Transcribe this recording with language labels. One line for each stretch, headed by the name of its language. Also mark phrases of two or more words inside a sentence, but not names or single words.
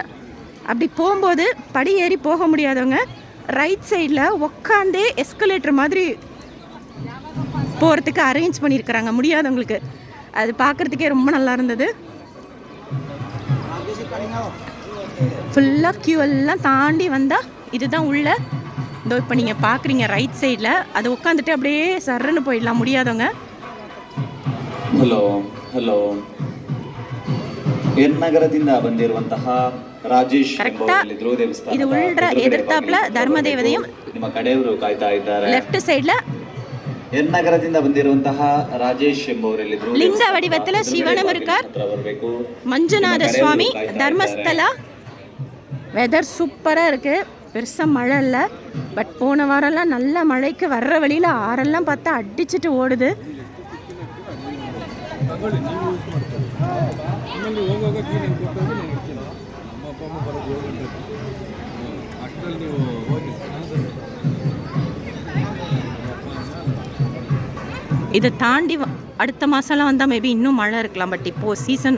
Tamil: அப்படி போகும்போது படி ஏறி போக முடியாதவங்க
English: right sideil
Tamil: உக்காந்தே எஸ்கலேட்டர் மாதிரி போகிறதுக்கு அரேஞ்ச் பண்ணியிருக்கிறாங்க முடியாதவங்களுக்கு. அது பார்க்குறதுக்கே ரொம்ப நல்லா இருந்தது. ஃபுல்லாக க்யூ எல்லாம் தாண்டி வந்தால் இதுதான் உள்ள. இதோ இப்போ நீங்கள் பார்க்குறீங்க
English: right sideil,
Tamil: அது உட்காந்துட்டு அப்படியே சர்றன்னு போயிடலாம் முடியாதவங்க.
Kannada: ಹಲೋ ಹಲೋ ನಗರದಿಂದ ಬಂದಿರುವಂತಹ ರಾಜೇಶ್ ಎಂಬುವರಿದ್ರು ದೇವಸ್ಥಾನ. ಇದು ಉಳ್ಳ ಎದುರ್ತಾಪ್ಲ ಧರ್ಮ ದೇವತೆಯು ನಿಮ್ಮ ಕಡೆಯವರು ಕಾಯ್ತಾ ಇದ್ದಾರೆ.
English: left sidela
Kannada: ನಗರದಿಂದ ಬಂದಿರುವಂತಹ ರಾಜೇಶ್ ಎಂಬುವರಿದ್ರು
Tamil: லிங்க வடிவத்தில் சிவனாம் இருக்கார். மஞ்சுநாத சுவாமி தர்மஸ்தலா. வெதர் சூப்பராக இருக்குது. பெருசாக மழை இல்லை. பட் போன வாரம்லாம் நல்ல மழைக்கு வர்ற வழியில் ஆறெல்லாம் பார்த்தா அடிச்சுட்டு ஓடுது. இதை தாண்டி அடுத்த மாதம்லாம் வந்தால் மேபி இன்னும் மழை இருக்கலாம்.